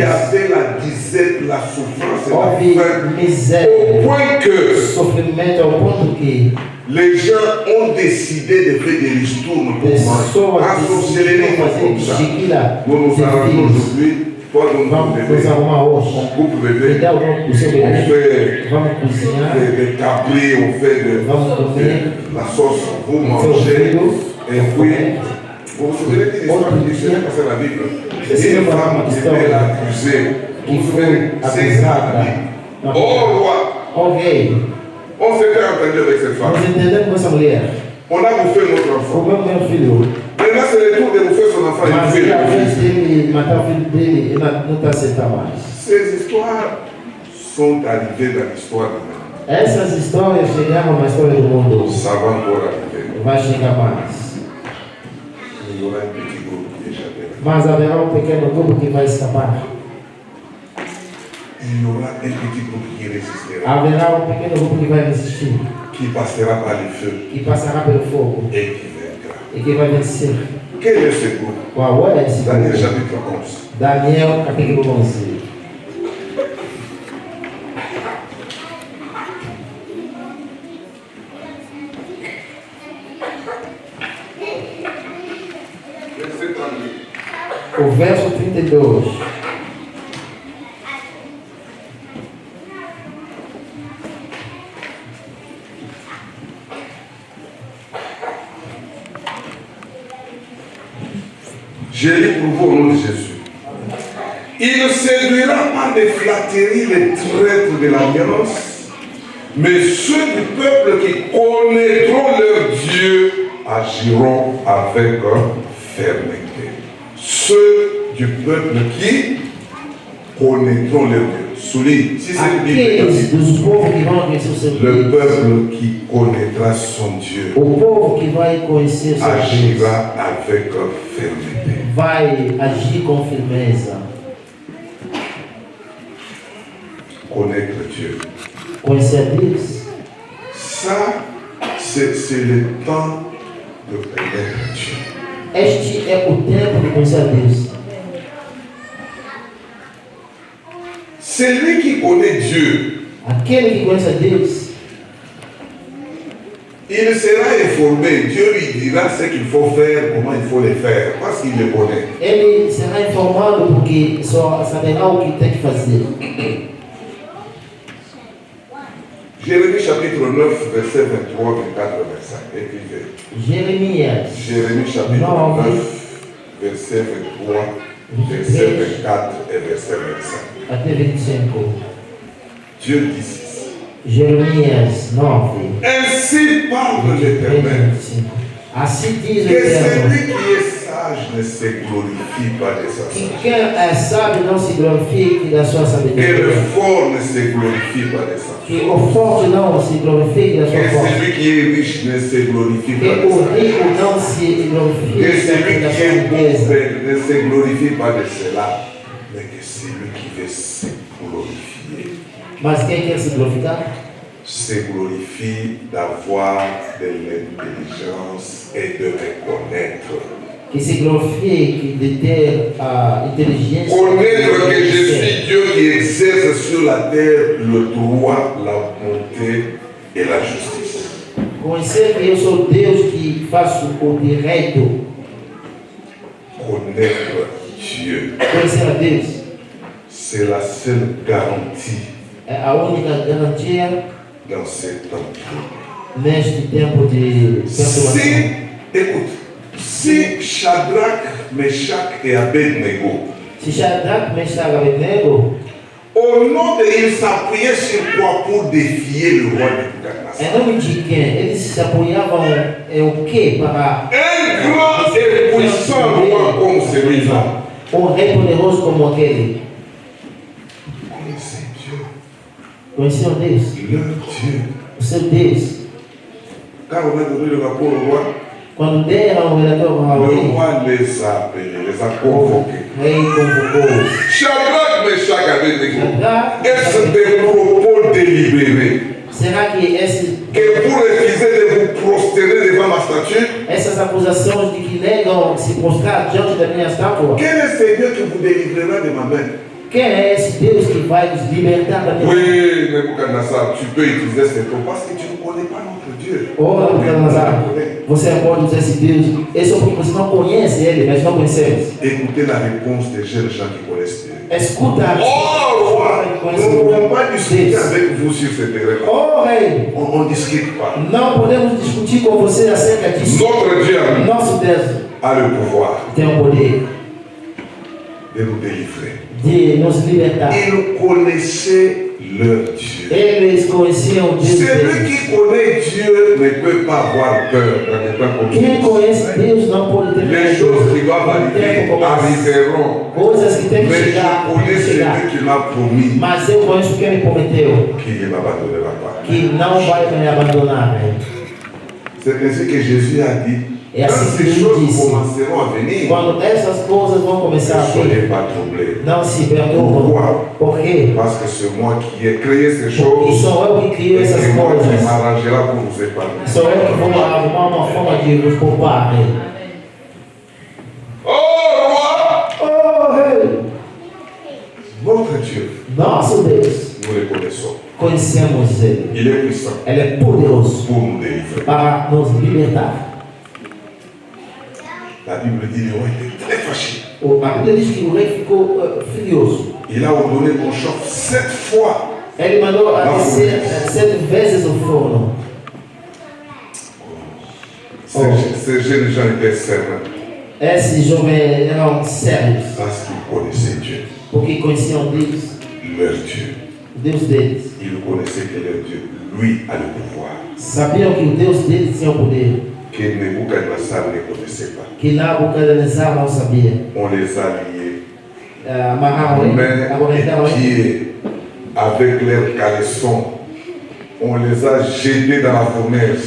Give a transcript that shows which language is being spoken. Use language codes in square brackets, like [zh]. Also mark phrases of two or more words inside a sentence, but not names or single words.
[fr] avait la disette, la souffrance et la [pt] Houve [fr] faim. [pt] miséria, [fr] Au point que [pt] sofrimento, ao ponto que [fr] les gens ont décidé de faire des ristournes pour manger. [pt] pessoas [fr] À sorcellerie [pt] decidiram fazer [fr] comme ça. chiquila Nous nous [pt] de [fr] arrangeons [pt] filhos. [fr] aujourd'hui. Toi, nous [pt] Vamos [fr] bébé. [pt] nos arrumar hoje. [fr] On coupe bébé. [pt] Me dá o nome do seu [fr] On [pt] bebê. [fr] fait [pt] Vamos cozinhar. [fr] des cabrés, on fait [pt] Vamos comer. [fr] la sauce, vous [pt] Seu [fr] mangez. [pt] filho. [fr] Et puis, vous vous souvenez d'une histoire qui s'est passée dans la Bible? C'est Une une femme qui histoire était accusée qui pour [pt] foi [fr] faire sexe à la Bible. [pt] acusada. [fr] Oh roi, [pt] Ok. [fr] on s'était entendu avec cette femme. [pt] Nós entendemos com essa mulher. [fr] On a bouffé notre enfant. [pt] O meu filho. [fr] Maintenant, c'est le tour de bouffer son enfant et [pt] Mas [fr] bouffer [pt] ele, a vez [fr] le [pt] dele matar o filho dele, ele não está aceitando mais. [fr] Ces histoires sont arrivées dans l'histoire du monde. [pt] Essas histórias chegaram na história do mundo. [fr] Ça va encore arriver. [pt] Vai chegar mais. [fr] Il y aura un petit groupe qui échappera. [pt] Mas haverá um pequeno grupo que vai escapar. [fr] Il y aura un petit groupe qui résistera, [pt] Haverá um pequeno grupo que vai resistir. [fr] qui passera par le feu [pt] Que passará pelo fogo. [fr] et qui vaincra. [pt] E que vai vencer. [fr] Quel est ce groupe? [pt] Qual é esse [fr] Daniel [pt] grupo? [fr] chapitre 11. [pt] Daniel capítulo 11. [fr] Verset 32. [pt] O verso 32. [fr] Je lis pour vous au nom de Jésus. Il séduira par des flatteries les traîtres de l'alliance, mais ceux du peuple qui connaîtront leur Dieu agiront avec fermeté. Ceux du peuple qui connaîtront leur Dieu. Souligne, si c'est une Bible, [pt] Aqueles dos povos que vão conhecer o seu [fr] le [pt] Deus. [fr] peuple qui connaîtra son Dieu [pt] O povo que vai conhecer o seu Deus [fr] agira avec fermeté. [pt] vai agir com firmeza. [fr] Connaître Dieu. [pt] Conhecer a Deus. [fr] Ça, c'est le temps de connaître Dieu. [pt] Este é o tempo de conhecer a Deus. [fr] Celui qui connaît Dieu, [pt] Aquele que conhece a Deus, [fr] il sera informé. Dieu lui dira ce qu'il faut faire, comment il faut le faire, parce qu'il le connaît. [pt] ele será informado porque só saberá o que tem que fazer. [fr] Jérémie chapitre 9, verset 23, 24, 25. Écrivez. [pt] Jeremias, [fr] Jérémie chapitre 9, verset 23, verset 24 et verset 25. [pt] até 25. [fr] Dieu dit ceci. [pt] Jeremias 9, [fr] Ainsi parle l'Éternel. [pt] 25. Assim diz o [fr] Que [pt] Eterno. [fr] celui qui est sage ne se glorifie pas de sa [pt] Que [fr] sagesse. [pt] quem é sábio não se glorifique da sua [fr] Que le [pt] sabedoria. [fr] fort ne se glorifie pas de sa force. [pt] Que o forte não se glorifique da [fr] Que [pt] sua força. [fr] celui qui est riche ne se glorifie [pt] Que [fr] pas de [pt] o [fr] sa richesse. [pt] rico não se [fr] Que [pt] glorifique [fr] celui [pt] da [fr] qui [pt] sua [fr] est [pt] riqueza. [fr] pauvre ne se glorifie pas de cela, mais que celui qui veut se glorifier [pt] Mas quem quer se glorificar? [fr] se glorifie d'avoir de l'intelligence et de reconnaître. [pt] Que se glorifie de ter a inteligência. [fr] Connaître que je suis Dieu qui exerce sur la terre le droit, la bonté et la justice. [pt] Conhecer que eu sou Deus que faço o direito. [fr] Connaître Dieu, [pt] Conhecer a Deus [fr] c'est la seule garantie [pt] é a única garantia [fr] dans ces temps. [pt] neste tempo de perturbação. [fr] Écoute, si Shadrach, Meshach et Abednego, [pt] Se Shadrach, Meshach e Abednego, [fr] au nom de ils s'appuyaient sur quoi pour défier le roi Nebuchadnezzar? [pt] em nome de quem? Eles se apoiavam em o quê? Para [fr] Un grand et puissant roi comme celui-là. [pt] rei poderoso como aquele. [fr] Connaissez Dieu, [pt] Conheciam Deus, [fr] leur Dieu. [pt] o seu Deus. [fr] Quand on a donné le rapport au roi, [pt] Quando deram o relatório ao [fr] le [pt] rei, [fr] roi les a appelés, les a convoqués. [pt] o rei convocou [fr] Shadrach, Meshach, Abednego, [pt] Shadrach. [fr] est-ce des propos délibérés [pt] Será que [fr] que vous refusez de vous prosterner devant ma statue? [pt] essas acusações de que negam se prostrar diante da minha estátua? [fr] Quel est ce Dieu qui vous délivrera de ma main? [pt] Quem é esse Deus que vai nos libertar da minha mão? [fr] Oui, Nebuchadnezzar, tu peux utiliser ces mots parce que tu ne connais pas notre Dieu. [pt] Oh, Nabucodonosor, você pode usar esse Deus. Esse é porque você não conhece ele, mas não conhecemos. [fr] Écoutez la réponse des jeunes gens qui connaissent Dieu. [pt] Escuta a [fr] Oh, roi, nous ne pouvons pas discuter [pt] Deus. [fr] avec vous sur ce terrain-là. [pt] Oh, rei, [fr] On ne discute pas. [pt] não podemos discutir com você acerca disso. [fr] Notre Dieu [pt] Nosso Deus [fr] a le pouvoir [pt] tem o poder [fr] de nous délivrer. [pt] de nos libertar. [fr] Ils connaissaient leur Dieu. [pt] Eles conheciam Deus [fr] Celui [pt] deles. [fr] qui connaît Dieu ne peut pas avoir peur dans les temps comme [pt] Quem conhece [fr] ceci. [pt] Deus não pode ter [fr] Les choses qui doivent [pt] No tempo [fr] arriver [pt] como esse. [fr] arriveront. [pt] Coisas que tem que [fr] Mais [pt] chegar, [fr] je connais [pt] tem que chegar. [fr] celui qui m'a promis [pt] Mas eu conheço quem me prometeu [fr] qu'il ne m'abandonnera pas. [pt] que não vai me abandonar. Né? [fr] C'est ainsi que Jésus a dit, Et quand ainsi ces que choses [pt] disse, [fr] commenceront à venir, [pt] Quando essas coisas vão [fr] ne [pt] começar a vir, [fr] soyez pas troublés. [pt] não se perturbam. [fr] Pourquoi? [pt] Por quê? [fr] Parce que c'est moi qui ai créé ces [pt] Porque [fr] choses [pt] sou eu que [fr] et [pt] crio essas [fr] c'est moi qui [pt] coisas. [fr] m'arrangera pour vous épargner. [pt] Sou eu que vou arrumar uma forma de vos poupar. Né? [fr] Oh roi, [pt] Oh, rei! [fr] notre Dieu, [pt] Nosso Deus, [fr] nous le connaissons. [pt] conhecemos Ele. [fr] Il est puissant [pt] Ele é poderoso [fr] pour nous délivrer. [pt] para nos libertar. [fr] La Bible dit le roi était très fâché. [pt] A Bíblia diz que o rei ficou furioso. [fr] Il a ordonné qu'on chauffe 7 fois. [pt] Ele mandou aquecer 7 vezes o forno. [fr] Ces jeunes gens étaient sereins [pt] Esses jovens eram sérios, [fr] parce qu'ils connaissaient Dieu, [pt] porque conheciam Deus, [fr] leur Dieu. [pt] o Deus deles. [fr] Ils connaissaient que leur Dieu, lui, a le pouvoir, [pt] Sabiam que o Deus deles tinha o poder, [fr] que Nebuchadnezzar ne connaissait pas. [pt] que Nabucodonosor não sabia. [fr] On les a liés, [pt] Amarraram ele, [fr] mains [pt] acorrentaram [fr] et [pt] ele, [fr] pieds, avec leurs caleçons. On les a jetés dans la fournaise.